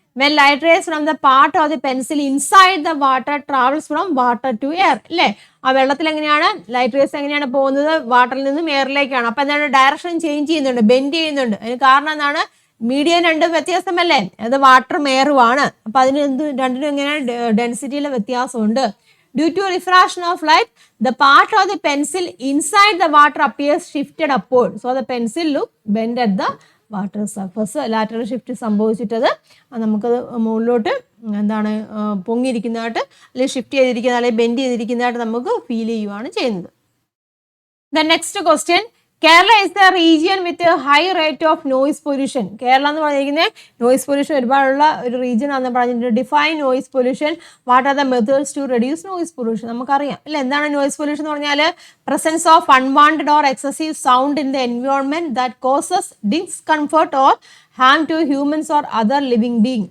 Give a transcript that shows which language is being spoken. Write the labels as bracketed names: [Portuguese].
[English] When light rays from the part of the pencil inside the water travels from water to air അല്ലേ. [Malayalam] ആ വെള്ളത്തിൽ എങ്ങനെയാണ് light rays എങ്ങനെയാണ് പോകുന്നത്? വാട്ടറിൽ നിന്നും എയറിലേക്കാണ്. അപ്പൊ എന്താണ്? ഡയറക്ഷൻ ചേഞ്ച് ചെയ്യുന്നുണ്ട്, ബെൻഡ് ചെയ്യുന്നുണ്ട്. അതിന് കാരണം എന്താണ്? മീഡിയം രണ്ടും വ്യത്യാസമല്ലേ, അത് വാട്ടറും എയറും ആണ്. അപ്പൊ അതിന് രണ്ടിനും എങ്ങനെയാണ് ഡെൻസിറ്റിയിലെ വ്യത്യാസമുണ്ട്. [English] Due to refraction of light, the part of the pencil inside the water appears shifted upward. So the pencil look bent at the water surface. [Malayalam] Lateral shift സംഭവിച്ചിട്ടത് നമുക്കത് മുകളിലോട്ട് എന്താണ് പൊങ്ങിയിരിക്കുന്നതായിട്ട് അല്ലെങ്കിൽ ഷിഫ്റ്റ് ചെയ്തിരിക്കുന്ന അല്ലെങ്കിൽ ബെൻഡ് ചെയ്തിരിക്കുന്നതായിട്ട് നമുക്ക് ഫീൽ ചെയ്യുകയാണ് ചെയ്യുന്നത്. [English] The next question. Kerala is the region with a high rate of noise pollution. [Malayalam] Kerala എന്ന് പറഞ്ഞിരിക്കുന്നത് നോയിസ് പൊല്യൂഷൻ ഒരുപാടുള്ള ഒരു റീജിയൻ ആണെന്ന് പറഞ്ഞിട്ടുണ്ട്. [English] Define noise pollution. What are the methods to reduce noise pollution? [Malayalam] നമുക്കറിയാം അല്ലെ. എന്താണ് നോയിസ് പൊല്യൂഷൻ എന്ന് പറഞ്ഞാൽ? [English] Presence of unwanted or excessive sound in the environment that causes discomfort or harm to humans or other living being.